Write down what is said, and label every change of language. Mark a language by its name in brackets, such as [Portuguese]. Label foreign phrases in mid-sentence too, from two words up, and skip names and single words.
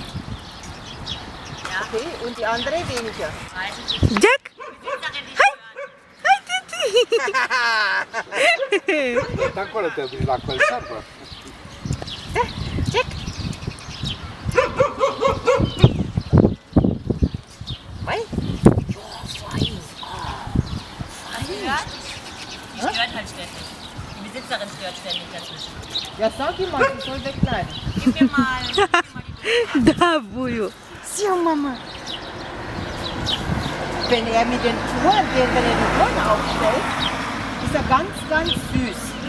[German] Ja. Okay, und die andere weniger. Jack! [Romanian] Acolo te duci la conservă. Jack! Mai? [German] Die stört halt ständig. Die Besitzerin stört ständig dazwischen. Ja, sag ihm mal, sie soll wegbleiben. Gib mir mal die [Romanian] Da, Bujo. [German] So, Mama. Wenn er mit den Touren, wenn er die Touren aufstellt, ist er ganz, ganz süß.